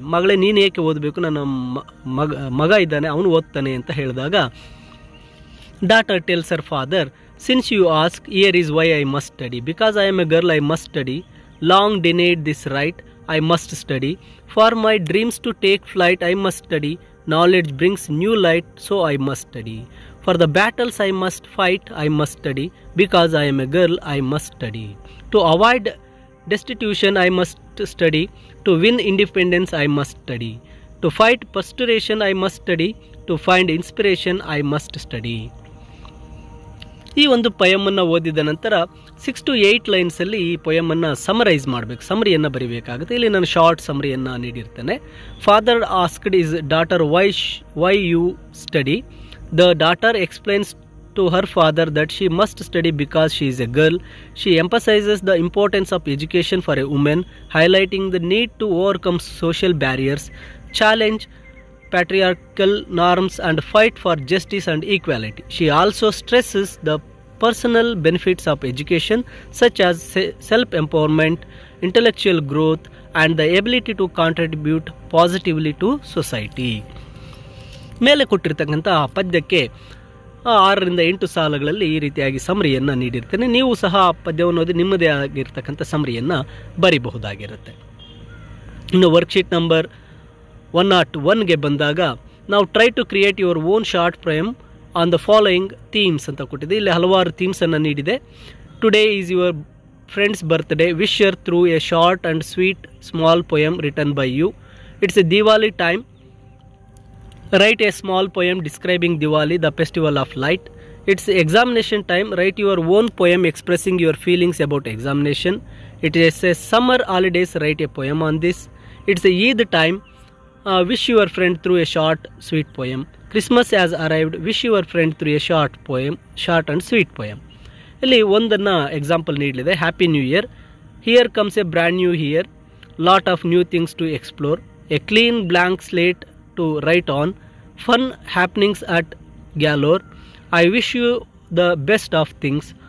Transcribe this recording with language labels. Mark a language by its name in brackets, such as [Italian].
[Kannada] ಮಗಳೇ ನೀನು ಏಕೆ ಓದಬೇಕು, ನನ್ನ ಮಗ ಇದ್ದಾನೆ ಅವನು ಓದ್ತಾನೆ ಅಂತ ಹೇಳಿದಾಗ [English] Daughter tells her father, since you ask here is why I must study. Because I am a girl I must study. Long denied this right I must study. For my dreams to take flight I must study. Knowledge brings new light, so I must study. For the battles I must fight, I must study. Because I am a girl, I must study. To avoid destitution, I must study. To win independence, I must study. To fight persecution, I must study. To find inspiration, I must study. [Kannada] ಈ ಒಂದು ಪೊಯಮನ್ನು ಓದಿದ ನಂತರ 6 to 8 ಲೈನ್ಸಲ್ಲಿ ಈ ಪೊಯಮನ್ನು summarise ಮಾಡಬೇಕು, ಸಮರಿಯನ್ನು ಬರೀಬೇಕಾಗುತ್ತೆ. ಇಲ್ಲಿ ನಾನು short ಸಮರಿಯನ್ನು ನೀಡಿರ್ತೇನೆ. [English] Father asked his daughter why you study. The daughter explains to her father that she must study because she is a girl. She emphasizes the importance of education for a woman, highlighting the need to overcome social barriers, challenge patriarchal norms and fight for justice and equality. She also stresses the personal benefits of education such as self-empowerment, intellectual growth and the ability to contribute positively to society. [Kannada] ಮೇಲೆ ಕೊಟ್ಟಿರ್ತಕ್ಕಂಥ ಪದ್ಯಕ್ಕೆ 6 ರಿಂದ 8 ಸಾಲುಗಳಲ್ಲಿ ಈ ರೀತಿಯಾಗಿ ಸಮರಿಯನ್ನು ನೀಡಿರ್ತೇನೆ. ನೀವು ಸಹ ಪದ್ಯವನ್ನು ಓದಿ ನಿಮ್ಮದೇ ಆಗಿರ್ತಕ್ಕಂಥ ಸಮರಿಯನ್ನು ಬರಿಬಹುದಾಗಿರುತ್ತೆ. ಇನ್ನು ವರ್ಕ್ಶೀಟ್ ನಂಬರ್ 101ಗೆ ಬಂದಾಗ ನಾವು [English] try to create your own short frame on the following themes [Kannada] ಅಂತ ಕೊಟ್ಟಿದೆ. ಇಲ್ಲಿ ಹಲವಾರು ಥೀಮ್ಸನ್ನು ನೀಡಿದೆ. [English] Today is your friend's birthday, wish your through a short and sweet small poem written by you. It's a Diwali time. Write a small poem describing Diwali, the festival of light. It's examination time. Write your own poem expressing your feelings about examination. It is a summer holidays. Write a poem on this. It's a Eid time. Wish your friend through a short, sweet poem. Christmas has arrived. Wish your friend through a short and sweet poem. [Kannada] ಇಲ್ಲಿ ಒಂದನ್ನು example ನೀಡಲಿದೆ. [English] Happy new year. Here comes a brand new year. Lot of new things to explore. A clean blank slate to write on. Fun happenings at Galore. I wish you the best of things.